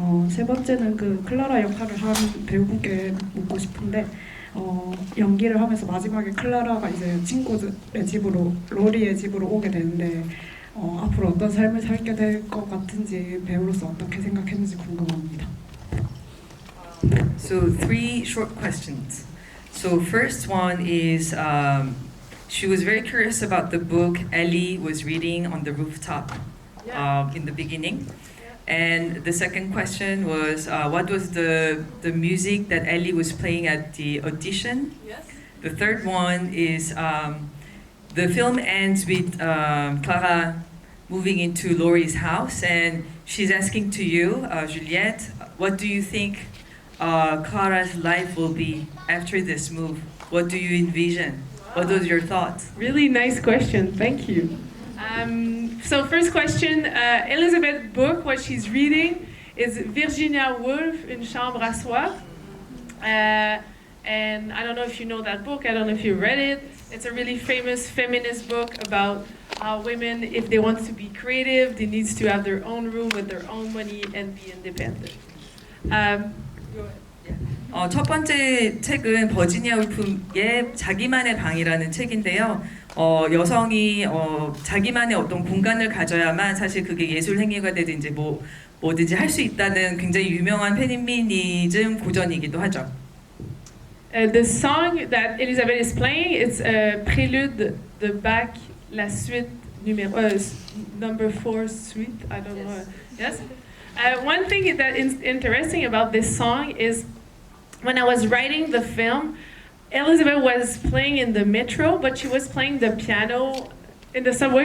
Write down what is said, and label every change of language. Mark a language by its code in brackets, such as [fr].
[ko] 세 번째는 그 클라라 역할을 한 배우분께 묻고 싶은데 연기를 하면서 마지막에 클라라가 이제 친구들의 집으로 로리의 집으로 오게 되는데 앞으로 어떤 삶을 살게 될 것 같은지 배우로서 어떻게 생각했는지 궁금합니다. [en] So 3 short questions. So first one is she was very curious about the book Ellie was reading on the rooftop in the beginning. And the second question was what was the music that Ellie was playing at the audition? Yes. The third one is the film ends with Clara moving into Laurie's house, and she's asking to you, Juliette, what do you think Clara's life will be after this move? What do you envision? What are your thoughts? Really nice question. Thank you. So first question, Elizabeth's book, what she's reading is Virginia Woolf, Une chambre à soi. And I don't know if you know that book. I don't know if you read it. It's a really famous feminist book about how women, if they want to be creative, they need to have their own room with their own money and be independent. [ko] 첫 번째 책은 버지니아 울프의 자기만의 방이라는 책인데요. 여성이 자기만의 어떤 공간을 가져야만 사실 그게 예술 행위가 되든 이제 뭐든지 할 수 있다는 굉장히 유명한 페미니즘 고전이기도 하죠. [en] The song that Elizabeth is playing, it's Prélude de Bach, la suite number 4 suite. I don't know. Yes. One thing that is interesting about this song is when I was writing the film, Elizabeth was playing in the metro, but she was playing the piano in the subway.